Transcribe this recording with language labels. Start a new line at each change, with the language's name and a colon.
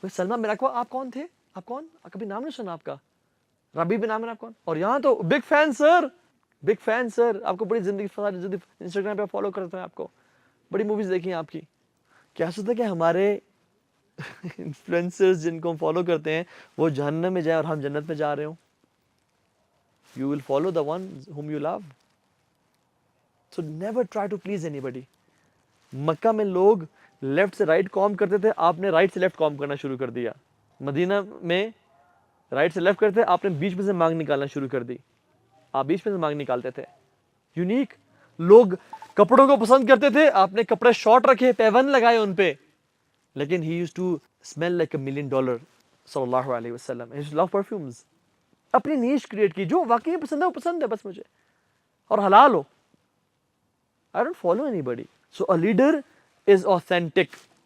Urdu: سلمہ بن aqua آپ کون تھے؟ آپ کون؟ کبھی نام نہیں سنا آپ کا. ربیع بن عامر آپ کون؟ اور یہاں تو بگ فین سر, بگ فین سر, آپ کو بڑی زندگی انسٹاگرام پہ فالو کرتے ہیں, آپ کو بڑی موویز دیکھی ہیں آپ کی. کیا سوچتا ہے کہ ہمارے انفلوئنسرز جن کو ہم فالو کرتے ہیں وہ جہنم میں جائیں اور ہم جنت میں جا رہے ہوں؟
English: You will follow the one whom you love. So never try to please anybody.
Urdu: مکہ میں لوگ لیفٹ سے رائٹ کام کرتے تھے, آپ نے رائٹ سے لیفٹ کام کرنا شروع کر دیا. مدینہ میں رائٹ سے لیفٹ کرتے, آپ نے بیچ میں سے مانگ نکالنا شروع کر دی. آپ بیچ میں سے مانگ نکالتے تھے. یونیک. لوگ کپڑوں کو پسند کرتے تھے, آپ نے کپڑے شارٹ رکھے, پیون لگائے ان پہ, لیکن
English: he used to smell like $1 million
Urdu: صلی اللہ علیہ وسلم.
English: He used to love perfumes.
Urdu: اپنی نیش کریٹ کی, جو واقعی پسند ہے وہ پسند ہے بس مجھے, اور حلال ہو.
English: I don't follow anybody. So a leader is authentic.